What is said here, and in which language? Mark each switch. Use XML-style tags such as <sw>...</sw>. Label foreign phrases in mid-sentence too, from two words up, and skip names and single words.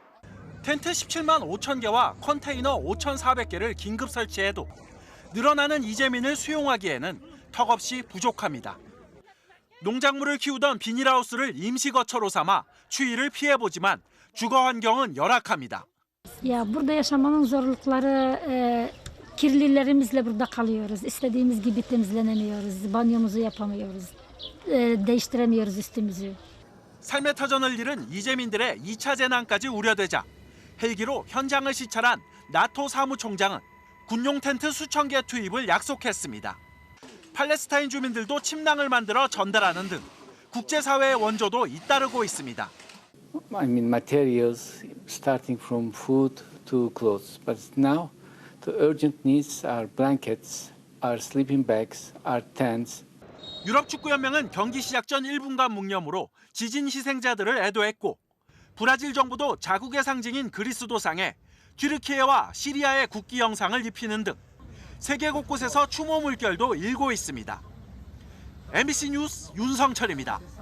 <ko>텐트 17만 5천 개와 컨테이너 5,400개를 긴급 설치해도 늘어나는 이재민을 수용하기에는 턱없이 부족합니다. 농작물을 키우던 비닐하우스를 임시거처로 삼아 추위를 피해보지만 주거 환경은 열악합니다.</ko> <tr>Ya burada yaşamanın zorlukları Kirlilerimizle burada kalıyoruz. İstediğimiz gibi temizlenemiyoruz. Banyomuzu yapamıyoruz. Değiştiremiyoruz üstümüzü.</tr> <ko>삶의 터전을 잃은 이재민들의 2차 재난까지 우려되자 헬기로 현장을 시찰한 나토 사무총장은 군용 텐트 수천 개 투입을 약속했습니다. 팔레스타인 주민들도 침낭을 만들어 전달하는 등 국제사회의 원조도 잇따르고 있습니다.</ko> <en>I mean materials starting from food to clothes, but now the urgent needs are blankets, are sleeping bags, are tents.</en> <ko>유럽축구연맹은 경기 시작 전 1분간 묵념으로 지진 희생자들을 애도했고 브라질 정부도 자국의 상징인 그리스도상에 튀르키예와 시리아의 국기 영상을 입히는 등 세계 곳곳에서 추모 물결도 일고 있습니다. MBC 뉴스 윤성철입니다.</ko>